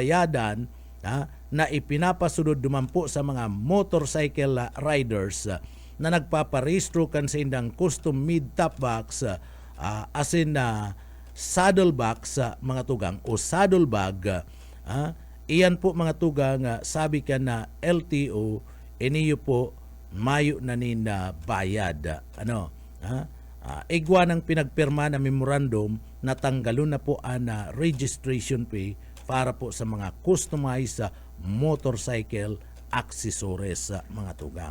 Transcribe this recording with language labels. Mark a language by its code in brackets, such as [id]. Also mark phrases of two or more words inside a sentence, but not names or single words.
[bik] babayadan na ipinapasunod dumampo sa mga [en] motorcycle riders [bik] na nagpaparehistro kan sa indang [en] custom made top box [bik] as in [en] saddle box [bik] mga tugang o [en] saddle bag. [bik] Iyan po mga tugang sabi ka na LTO iniyo po mayo na nina bayad. Igwa ng pinagpirma na memorandum na tanggalon na po ang [en] registration fee [bik] para po sa mga [en] customized motorcycle accessories [bik] mga tugang.